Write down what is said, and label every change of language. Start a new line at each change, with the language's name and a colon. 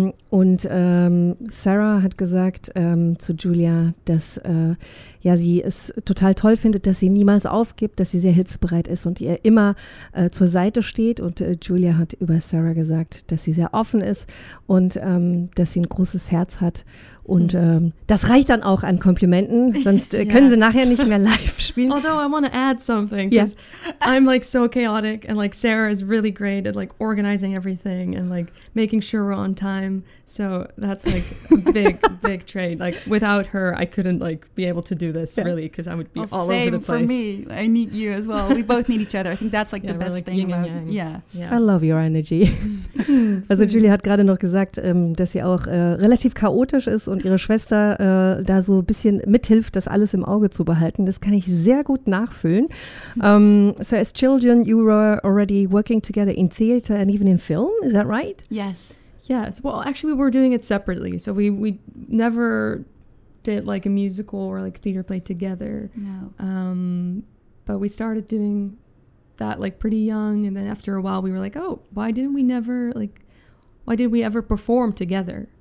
German: Sarah hat gesagt zu Julia, dass sie es total toll findet, dass sie niemals aufgibt, dass sie sehr hilfsbereit ist und ihr immer zur Seite steht. Und Julia hat über Sarah gesagt, dass sie sehr offen ist und dass sie ein großes Herz hat. Und das reicht dann auch an Komplimenten, sonst können sie nachher nicht mehr live spielen.
English: Although I want to add something, because I'm like so chaotic and like Sarah is really great at like organizing everything and like making sure we're on time. So that's like a big, big trait. Like without her, I couldn't like be able to do this really, because I would be all over the place. Same for me. I need you as well. We both need each other. I think that's like the best thing about I love your energy.
German: Also Julia hat gerade noch gesagt, dass sie auch relativ chaotisch ist und ihre Schwester da so ein bisschen mithilft, das alles im Auge zu behalten. Das kann ich sehr gut nachfühlen.
English: So as children, you were already working together in theater and even in film. Is that right? Yes. Yes. Well, actually, we were doing it separately. So we never did like a musical or like theater play together. No. But we started doing that like pretty young. And then after a while, we were like, oh, why did we ever perform together?